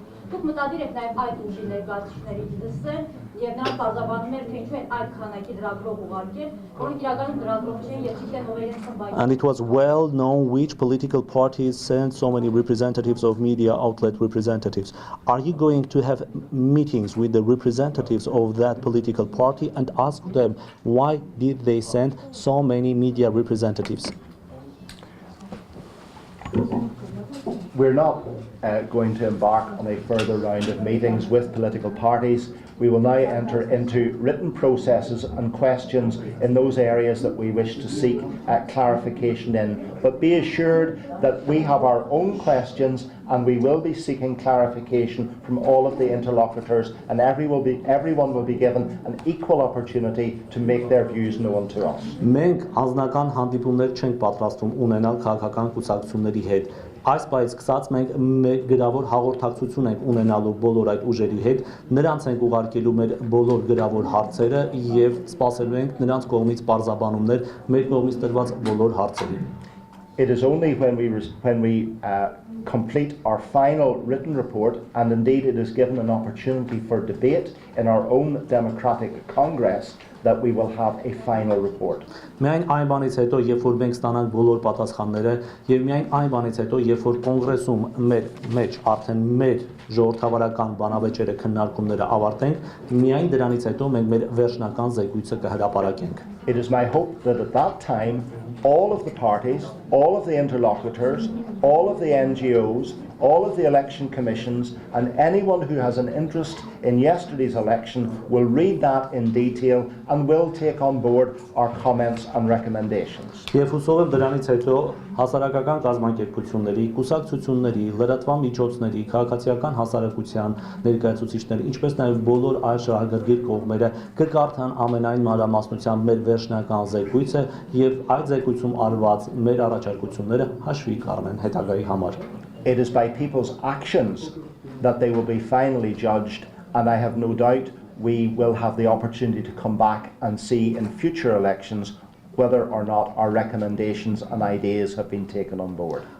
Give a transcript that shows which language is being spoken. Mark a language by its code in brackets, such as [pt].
[hy] Դուք մտադիր եք նաև այդ ուժի ներկայացուցիչներից լսել եւ նրանք բարձրաբանում թե ինչու են այդ քանակի լրագրող ուղարկել, որոնք իրականում լրագրող չեն եւ չգիտեն ով իրենց խմբային։ [en] And it was well known which political parties sent so many representatives of media outlet representatives. Are you going to have meetings with the representatives of that political party and ask them why did they send so many media representatives? We're not going to embark on a further round of meetings with political parties. We will now enter into written processes and questions in those areas that we wish to seek clarification in. But be assured that we have our own questions and we will be seeking clarification from all of the interlocutors, and everyone will be given an equal opportunity to make their views known to us. [hy] Մենք անձնական հանդիպումներ չենք պատրաստում ունենալ քաղաքական կուսակցությունների հետ։ Այս պայից սկսած մենք մեր գրավոր հաղորդակցություն ենք ունենալու բոլոր այդ ուժերի հետ, նրանց ենք ուղարկելու մեր բոլոր գրավոր հարցերը եւ սպասելու ենք նրանց կողմից բարձրաբանումներ մեր կողմից տրված բոլոր հարցերին։ [en] It is only when we complete our final written report, and indeed it is given an opportunity for debate in our own democratic Congress, that we will have a final report. [hy] Միայն այն բանից հետո, երբ որ մենք ստանանք բոլոր պատասխանները, եւ միայն այն բանից հետո, երբ որ կոնգրեսում մեր մեջ արդեն մեր ժողովրդավարական բանավեճերը քննարկումները ավարտենք, միայն դրանից հետո մենք մեր վերջնական զեկույցը կհրապարակենք։ [en] It is my hope that at that time all of the parties, all of the interlocutors, all of the NGOs, all of the election commissions, and anyone who has an interest in yesterday's election will read that in detail and will take on board our comments and recommendations. [hy] Եվ հուսով եմ դրանից հետո հասարակական կազմակերպությունների, կուսակցությունների, լրատվական միջոցների, քաղաքացիական հասարակության ներկայացուցիչների, ինչպես նաև բոլոր այլ շահագրգիռ կողմերը կկարդան ամենայն մանրամասնությամբ մեր վերջնական զեկույցը եւ այդ զեկույցում արված մեր առաջարկությունները հաշվի կառնեն հետագայի համար։ [en] It is by people's actions that they will be finally judged, and I have no doubt we will have the opportunity to come back and see in future elections whether or not our recommendations and ideas have been taken on board.